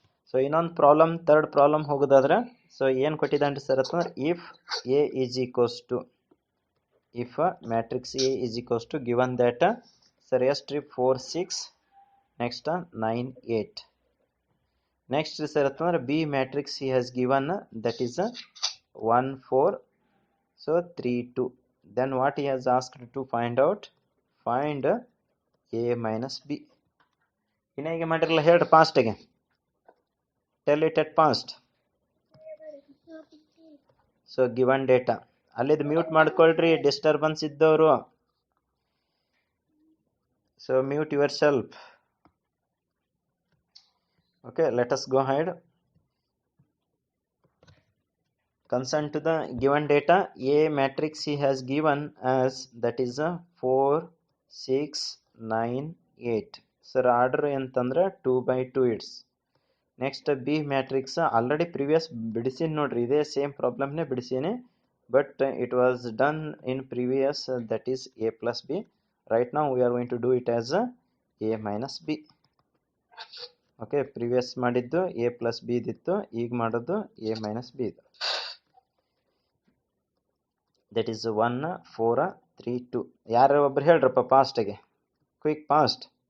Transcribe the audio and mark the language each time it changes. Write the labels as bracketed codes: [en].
[kn] So ಇನ್ನೊಂದು problem, third problem ಹೋಗೋದಾದ್ರೆ, so ಏನು ಕೊಟ್ಟಿದ್ದಾನ್ರಿ ಸರ್ ಅಂತಂದ್ರೆ, [en] If A is equals to, if matrix A is equals to given that sir ಎಷ್ಟು ರೀ 4 6 next 9 8. [kn] Next sir ಅಂತಂದ್ರೆ [en] B matrix he has given that is 1 4 so 3 2. then what he has asked to find out, find a minus b. [kn] ಇನ್ನೇಗೆ ಮಾಡಿರಲ್ಲ ಹೇಳ್ರಿ ಫಾಸ್ಟಿಗೆ, tell it at fast. So given data ಅಲ್ಲಿದ್ದು mute ಮಾಡ್ಕೊಳ್ರಿ disturbance ಇದ್ದವರು. [en] So mute yourself. Okay, let us go ahead. Concern to the given data, A matrix he has given as that is 4 6 9 8. Sir [kn] order entandre [en] 2/2 it's. Next B matrix already previous [kn] bidisin nodri, ide same problem ne bidisine, [en] but it was done in previous, that is A plus B. Right now we are going to do it as A minus B. [kn] Okay, previous ಮಾಡಿದ್ದು A plus B ಇದ್ದಿತ್ತು, ಈಗ ಮಾಡೋದು A minus B ಇದು. That is 1 4 3 2. ಯಾರು ಒಬ್ರು ಹೇಳ್ರಪ್ಪ ಫಾಸ್ಟಿಗೆ, quick fast.